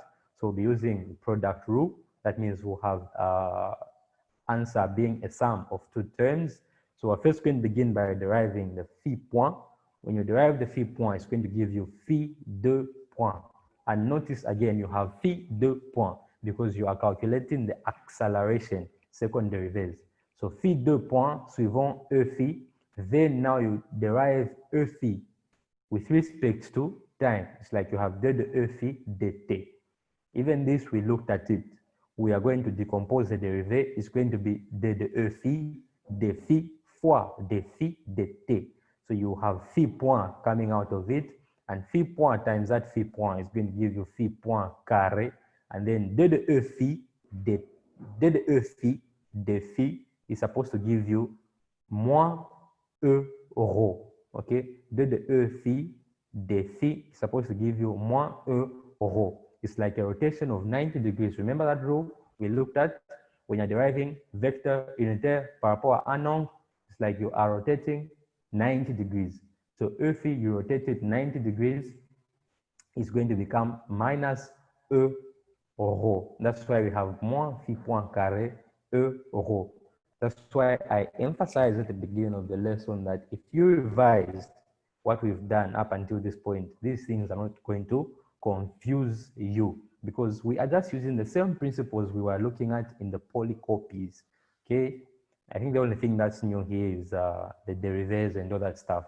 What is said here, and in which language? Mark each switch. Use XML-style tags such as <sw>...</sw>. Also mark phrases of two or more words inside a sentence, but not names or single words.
<en>So we'll be using the product rule. That means we'll have answer being a sum of two terms. So we're first going to begin by deriving the phi point. When you derive the phi point, it's going to give you phi 2 point. And notice again, you have phi 2 point because you are calculating the acceleration, second derivative. So phi 2 point suivant E phi. Then now you derive E phi with respect to time. It's like you have d de E phi dt. Even this, we looked at it. We are going to decompose the derivative. It's going to be d de E phi de phi fois de phi dt. So you have phi point coming out of it, and phi point times that phi point is going to give you phi point carré, and then d de E phi de phi is supposed to give you moins E rho. Okay, d de E phi de phi is supposed to give you moins E rho. It's like a rotation of 90 degrees. Remember that rule we looked at when you're deriving vector</en> <fr>unitaire par rapport à un angle?</fr> <en>It's like you are rotating 90 degrees. So E phi, you rotate it 90 degrees, is going to become minus E rho. That's why we have moins phi point carré E rho. That's why I emphasized at the beginning of the lesson that if you revised what we've done up until this point, these things are not going to confuse you because we are just using the same principles we were looking at in the polycopies. Okay, I think the only thing that's new here is the derivatives and all that stuff.</en>